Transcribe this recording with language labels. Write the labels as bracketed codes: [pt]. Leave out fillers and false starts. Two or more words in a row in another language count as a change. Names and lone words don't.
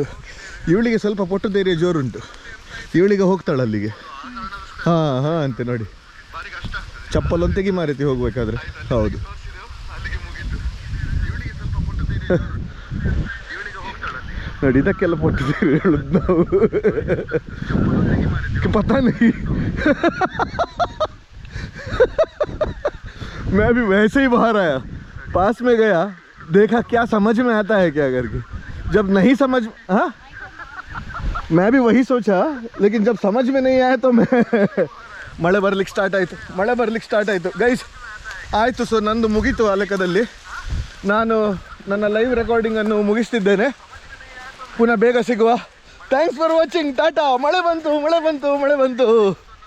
[kn] ಇವಳಿಗೆ ಸ್ವಲ್ಪ ಪೊಟ್ಟು ಧೈರ್ಯ ಜೋರುಂಟು, ಇವಳಿಗೆ ಹೋಗ್ತಾಳೆ ಅಲ್ಲಿಗೆ. ಹಾಂ ಅಂತೆ ನೋಡಿ, ಚಪ್ಪಲೊಂದು ತೆಗಿ ಮಾರೈತಿ ಹೋಗ್ಬೇಕಾದ್ರೆ. ಹೌದು, ನೋಡಿ ಇದಕ್ಕೆಲ್ಲ ಪೊಟ್ಟು ಧೈರ್ಯ ಹೇಳುದು ನಾವು. [hi] पता नहीं मैं भी वैसे ही बाहर आया, पास में गया, देखा क्या समझ में आता है क्या करके. जब नहीं समझ, हाँ मैं भी वही सोचा, लेकिन जब समझ में नहीं आया तो मैं [kn] ಮಳೆ ಬರ್ಲಿಕ್ಕೆ ಸ್ಟಾರ್ಟ್ ಆಯಿತು ಗೈಸ್. ಆಯಿತು, ಸೊ ನಂದು ಮುಗೀತು ಆ ಲೆಕ್ಕದಲ್ಲಿ. ನಾನು ನನ್ನ ಲೈವ್ ರೆಕಾರ್ಡಿಂಗನ್ನು ಮುಗಿಸ್ತಿದ್ದೇನೆ. ಪುನಃ ಬೇಗ ಸಿಗುವ. [en] thanks for watching. [kn] ಟಾಟಾ. ಮಳೆ ಬಂತು.